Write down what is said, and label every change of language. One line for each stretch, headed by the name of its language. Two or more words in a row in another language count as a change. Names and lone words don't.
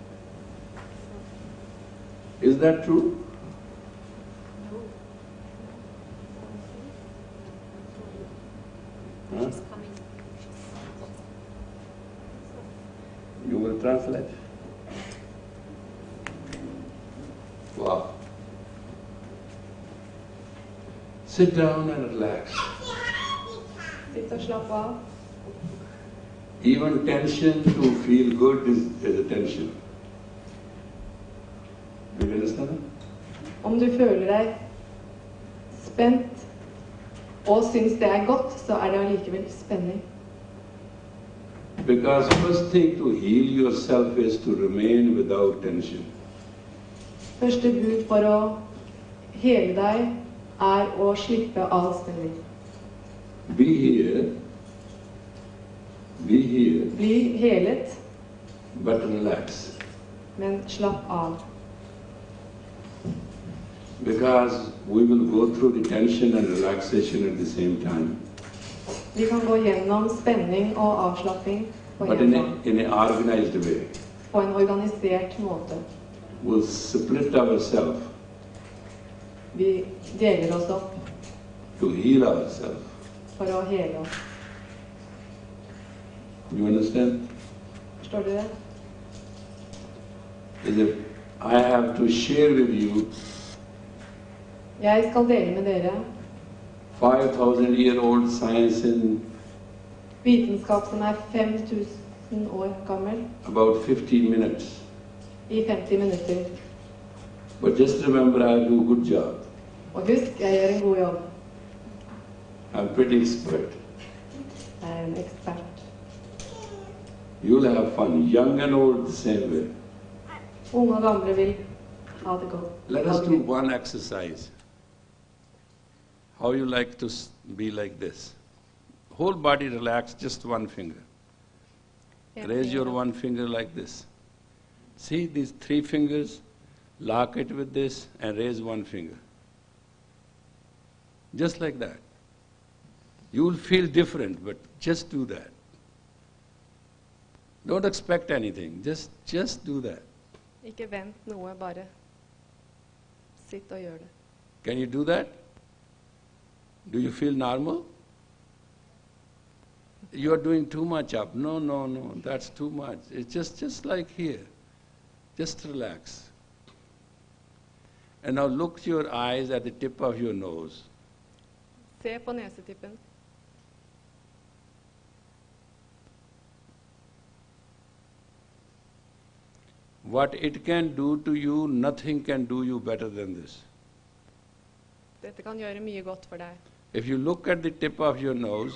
English: Is that true? Huh? You will translate? Wow. Sit down and relax.
Norwegian: Sitt og slapp av.
English: Even tension to feel good is a tension. Do you understand?
Norwegian: Om du føler deg spent og syns det er godt, så er det allikevel spenning.
English: Because first thing to heal yourself is to remain without tension.
Norwegian: Første bud for å hele deg er å slippe all spenning.
English: Be here,
Norwegian: Bli helet,
English: but relax.
Norwegian: men slapp av.
English: Because we will go through the tension and relaxation at the same time.
Norwegian: Vi kan gå gjennom spenning og avslapping på
English: But
Norwegian: en gang,
English: in an organized way.
Norwegian: på en organisert måte.
English: We'll split ourselves
Norwegian: Vi deler oss opp
English: to heal ourselves.
Norwegian: for å hele oss.
English: You understand?
Norwegian: Forstår du det?
English: Is it, I have to share with you
Norwegian: Jeg skal dele med dere
English: 5,000-year-old science in
Norwegian: vitenskap som er 5000 år gammel,
English: about 15 minutes.
Norwegian: i 50 minutter.
English: But just remember, I do a good job.
Norwegian: Og husk, jeg gjør en god jobb.
English: I'm pretty expert.
Norwegian: Jeg er en ekspert.
English: You'll have fun, young and old, the same way.
Norwegian: Unge og gamle vil ha det godt.
English: Let us do one exercise. How you like to be like this? Whole body relax, just one finger. Raise your one finger like this. See these three fingers? Lock it with this and raise one finger. Just like that. You will feel different, but just do that. Don't expect anything. Just do that.
Norwegian: Ikke vent noe, bare sitt og gjør det.
English: Can you do that? Do you feel normal? You are doing too much up. No, that's too much. It's just like here. Just relax. And now look your eyes at the tip of your nose.
Norwegian: Se på nesetippen.
English: What it can do to you, nothing can do you better than this.
Norwegian: Dette kan gjøre mye godt for deg.
English: If you look at the tip of your nose